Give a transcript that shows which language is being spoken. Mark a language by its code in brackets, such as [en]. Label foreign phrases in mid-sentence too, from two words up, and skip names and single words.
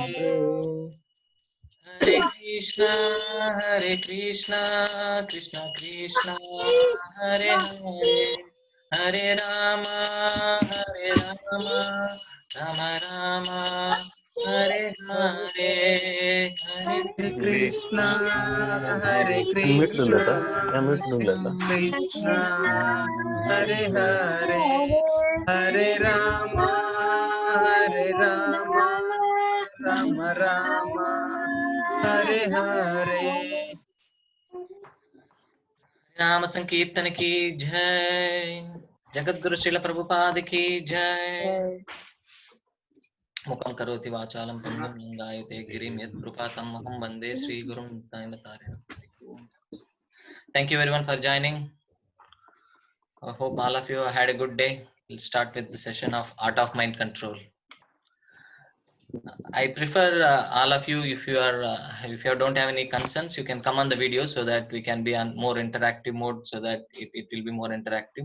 [sa] Hare Krishna, Krishna Krishna, Hare Hare, Hare Rama, Rama Rama, Hare Hare, Hare Hare Krishna, Hare [en] Unmuted [sa] Krishna, [te] ఉందట, unmuted ఉందట. [sa] Krishna, Hare Hare, Hare Rama, Hare Rama, Rama Rama, Hare Hare. [hi] नाम संकीर्तन की जय, जगद्गुरु श्रील प्रभुपाद की जय। [sa] मुखं करोति वाचालं पंगुं लंघयते गिरिं यत्कृपातम् अहं वन्दे श्रीगुरुं दैवतारिणम्। [en] Thank you everyone for joining. I hope all of you had a good day. We'll start with the session of Art of Mind Control. I prefer all of you, if you don't have any concerns, you can come on the video so that we can be on more interactive mode, so that it will be more interactive.